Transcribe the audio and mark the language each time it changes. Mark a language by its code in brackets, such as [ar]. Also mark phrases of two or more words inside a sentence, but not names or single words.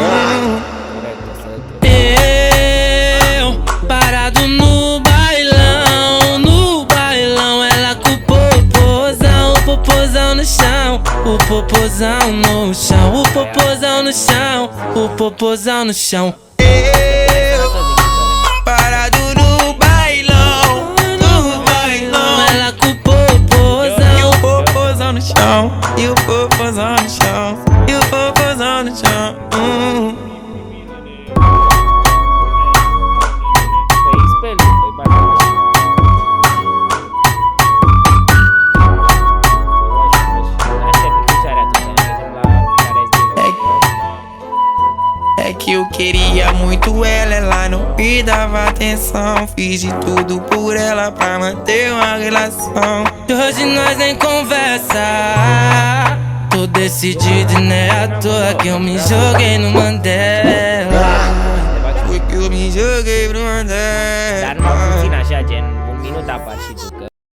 [pt] Eu parado no bailão, ela com o popozão no chão, o popozão no chão, o popozão no chão, o popozão no chão. Parado no bailão, Ela com o popozão. e o popozão no chão. E o popozão no chão. E o popozão no chão. [ro] Păi speli, păi bate așa. Așa picioare atunci, ne mergem la care [pt] É que eu queria muito ela, ela não me dava atenção. Fiz de tudo por ela pra manter uma relação. E hoje nós nem conversa. Tô decidido e não é à toa que eu me joguei no Mandela. Foi que eu me joguei pro Mandela. [ro] Dar numai puțin așa, gen un minut apar și tu, că